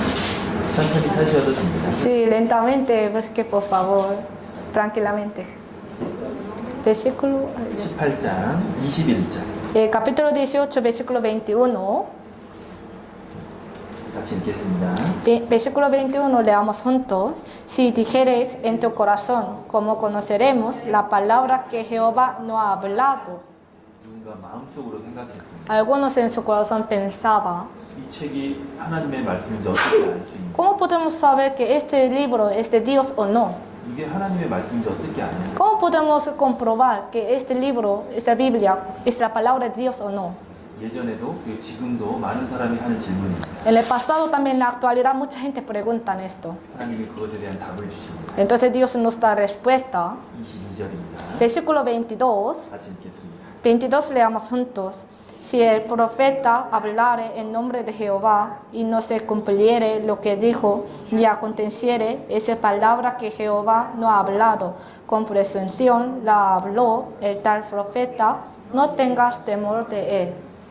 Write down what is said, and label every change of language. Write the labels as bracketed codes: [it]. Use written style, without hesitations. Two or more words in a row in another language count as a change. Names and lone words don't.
[ko] 천천히 찾으셔도 됩니다. [es] Sí, lentamente, busque por favor, tranquilamente. versículo, [ko] 18장 21절 [es] capítulo 18, versículo 21. [ko] 같이 읽겠습니다. [es] Versículo 21, leamos juntos. Si dijeres en tu corazón, ¿cómo conoceremos la palabra que Jehová no ha hablado? [ko] 누군가 마음속으로 생각했습니다. [es] Algunos en su corazón pensaba, [ko] 이 책이 하나님의 말씀인지 어떻게 알 수 있냐? [es] ¿cómo podemos saber que este libro es de Dios o no? [ko] 이게 하나님의 말씀인지 어떻게 아냐? [es] ¿Cómo podemos comprobar que este libro, esta Biblia, es la palabra de Dios o no? [ko] 예전에도 그리고 지금도 많은 사람이 하는 질문입니다. [es] En el pasado también, en la actualidad, mucha gente pregunta esto. [ko] 하나님이 그것에 대한 답을 주십니다. [es] Entonces Dios nos da respuesta. [ko] 22절입니다. [es] Versículo 22. [ko] 같이 읽겠습니다. [es] 22 leamos juntos. Si el profeta hablare en nombre de Jehová y no se cumpliere lo que dijo, ni aconteciere esa palabra que Jehová no ha hablado, con presunción la habló el tal profeta, no tengas temor de él.